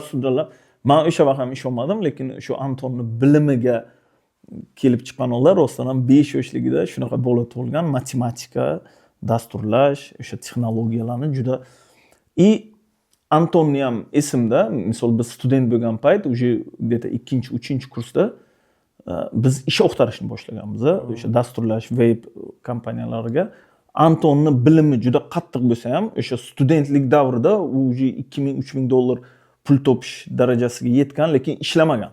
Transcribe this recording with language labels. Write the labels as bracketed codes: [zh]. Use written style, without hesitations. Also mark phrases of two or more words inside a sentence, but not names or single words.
[uz] Men o'sha vaqt ham ishonmadim, lekin shu Antonni bilimiga kelib chiqqanlar rostdan ham 5 yoshligida shunaqa bola tug'ilgan, matematika, dasturlash, o'sha texnologiyalarni juda Antonni ham esimda, misol biz student bo'lgan payt, [ru] уже где-то [uz] 2-3-kursda biz ish o'qtarishni boshlaganmiz, o'sha dasturlash web kompaniyalariga. Antonni bilimi juda qattiq bo'lsa ham, o'sha studentlik davrida u уже 2000-3000 dollar pul topish darajasiga yetgan, lekin ishlamagan.